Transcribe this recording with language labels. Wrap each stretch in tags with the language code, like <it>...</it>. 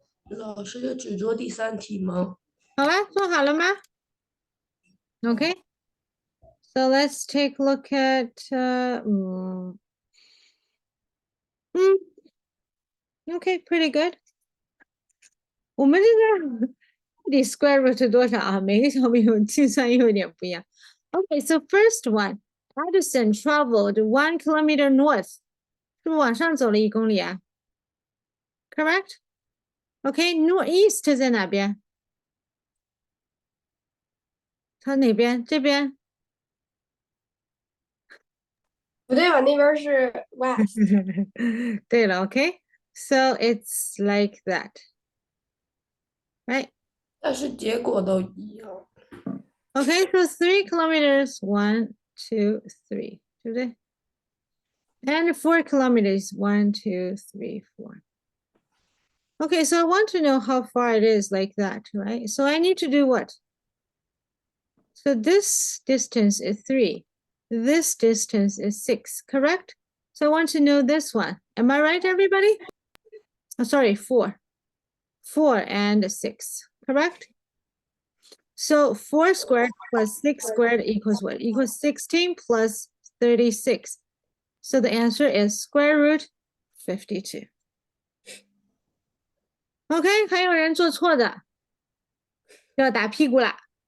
<zh>老师就只做第3题吗？好了，做好了吗?Okay.</zh> <en>So let's take a look at okay, pretty good.</en> <zh>我们这个到底 square root 多少啊？每个小朋友计算又有点不一样。</zh> <en>Okay, so first one, Edison traveled 1 kilometer north.</en> <zh>是不是往上走了1公里啊 ？Correct? Okay, northeast 在哪边？它哪边？这边？不对吧？那边是 west。对了</zh> <en>，Okay, so it's like that, right?</en> <zh>但是结果都一样。</zh> <en>Okay, so 3 kilometers, 1, 2, 3,</en> <zh>对不对？</zh> <en>And 4 kilometers, 1, 2, 3, 4. Okay, so I want to know how far it is like that, right? So I need to do what? So this distance is 3. This distance is 6, correct? So I want to know this one. Am I right, everybody? Oh, sorry, 4. 4 and 6, correct? So 4 squared plus 6 squared equals what? Equals 16 plus 36. So the answer is square root 52.</en> <zh>OK, 还有人做错的，要打屁股啦。</zh>